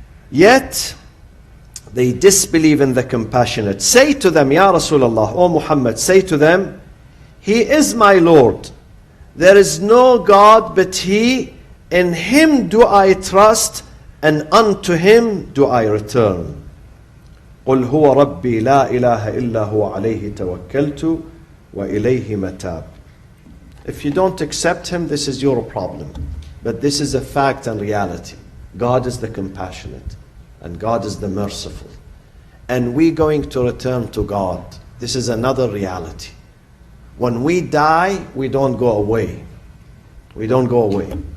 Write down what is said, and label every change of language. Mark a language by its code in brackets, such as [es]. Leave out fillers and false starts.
[en] Yet, they disbelieve in the compassionate. Say to them, Ya Rasulullah, O Muhammad, say to them, He is my Lord. There is no God but He. In Him do I trust, and unto Him do I return. [ar] قل هو ربي لا إله إلا هو عليه توكلت وإليه متاب. [en] If you don't accept Him, this is your problem. But this is a fact and reality. God is the compassionate, and God is the merciful. And we're going to return to God. This is another reality. When we die, we don't go away. We don't go away.